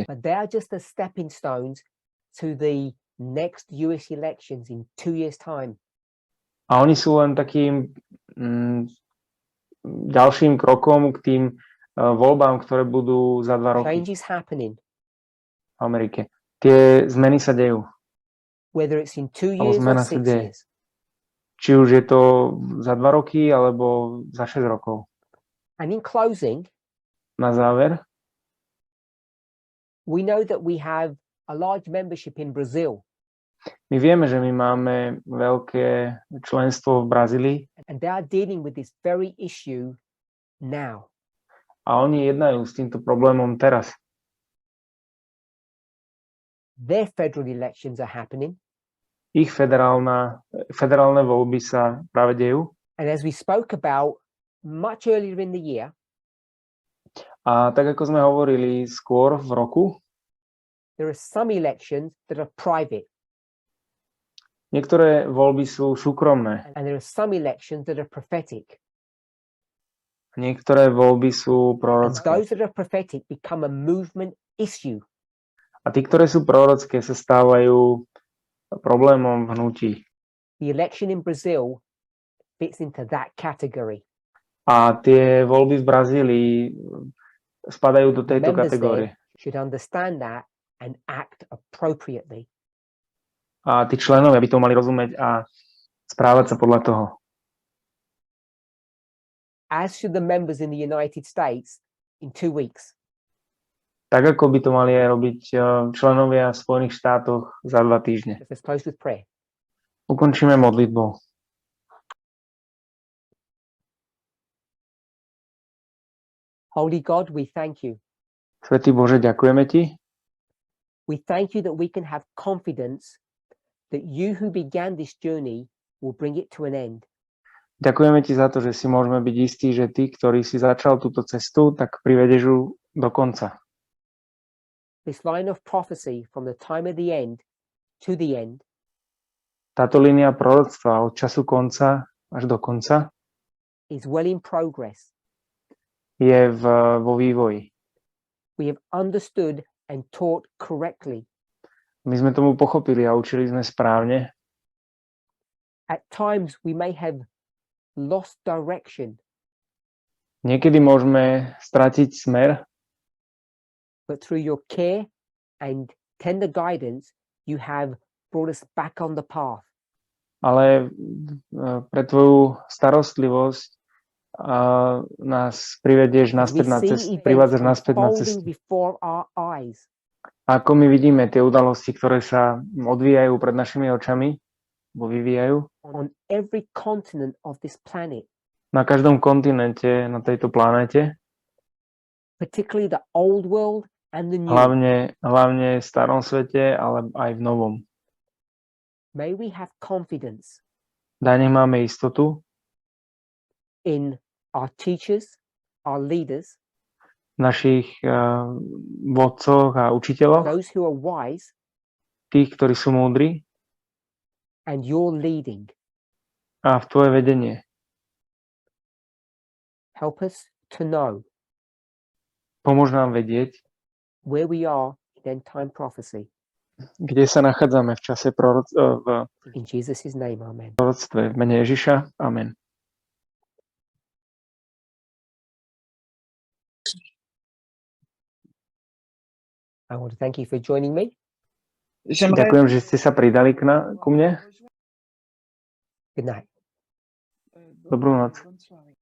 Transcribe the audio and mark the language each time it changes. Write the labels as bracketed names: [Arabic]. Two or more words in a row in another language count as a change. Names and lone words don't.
[English] But they are just the stepping stones to the next US elections in 2 years' time. [Slovak] A oni sú len takým ďalším krokom k tým voľbám, ktoré budú za 2 roky [English] Change is happening. [Slovak] v Amerike. Tie zmeny sa dejú. [English] Whether it's in 2 [Slovak] Alebo [English] years or [Slovak] zmena sa [English] 6 [Slovak] deje. [English] years. [Slovak] Či už je to za 2 roky, alebo za 6 rokov. [English] And in closing, [Slovak] Na záver, [English] we know that we have a large membership in Brazil, [Slovak] my vieme, že my máme veľké členstvo v Brazílii [English] and they are dealing with this very issue now. [Slovak] a oni jednajú s týmto problémom teraz. [English] Their federal elections are happening. [Slovak] Ich federálne voľby sa práve dejú. [English] And as we spoke about much earlier in the year, [Slovak] A tak ako sme hovorili skôr v roku, [English] there are some elections that are private, [Slovak] niektoré voľby sú súkromné. [English] and there are some elections that are prophetic. [Slovak] Niektoré voľby sú [English] And [Slovak] prorocké. [English] those that are prophetic become a movement issue. [Slovak] A tí, ktoré sú prorocké, sa stávajú problémom v hnutí. [English] The election in Brazil fits into that category. [Slovak] A tie voľby v Brazílii spadajú do tejto [English] Members [Slovak] kategórie. [English] there should understand that and act appropriately. [Slovak] A tí členovia by to mali rozumieť a správať sa podľa toho. [English] As should the members in the United States in 2 weeks. [Slovak] Tak ako by to mali aj robiť členovia v Spojených štátoch za 2 týždne. [English] Let's close with prayer. [Slovak] Ukončíme modlitbou. [English] Holy God, we thank you. [Slovak] Svätý Bože, ďakujeme Ti. [English] We thank you that we can have confidence that you who began this journey will bring it to an end. [Slovak] Ďakujeme Ti za to, že si môžeme byť istí, že Ty, ktorý si začal túto cestu, tak privedeš ju do konca. [English] This line of prophecy from the time of the end to the end [Slovak] Táto línia proroctva od času konca až do konca [English] is well in progress. [Slovak] je vo vývoji. [English] We have understood and taught correctly. [Slovak] My sme tomu pochopili a učili sme správne. [English] At times we may have lost direction, [Slovak] Niekedy môžeme stratiť smer, [English] but through your care and tender guidance, you have brought us back on the path. [Slovak] ale pre Tvoju starostlivosť nás privedieš naspäť na cestu, privádzaš naspäť na cestu. [English] Before our eyes. [Slovak] A ako my vidíme tie udalosti, ktoré sa odvíjajú pred našimi očami, vyvíjajú [English] On every continent of this planet, [Slovak] na každom kontinente na tejto planéte, [English] particularly the old world and the new. [Slovak] hlavne v starom svete, ale aj v novom. [English] May we have confidence [Slovak] Daj, nech máme istotu [English] in our teachers, our leaders, [Slovak] našich vodcoch a učiteľoch, [English] those who are wise, [Slovak] tých, ktorí sú múdri, [English] and your leading. [Slovak] a v Tvoje vedenie. [English] Help us to know [Slovak] Pomôž nám vedieť, [English] where we are in end time prophecy. [Slovak] kde sa nachádzame v čase v [English] In Jesus' name, amen. [Slovak] proroctve. V mene Ježiša. [English] Amen. I want to thank you for joining me. [Slovak] Ďakujem, že ste sa pridali ku mne. [English] Good night. [Slovak] Dobrú noc.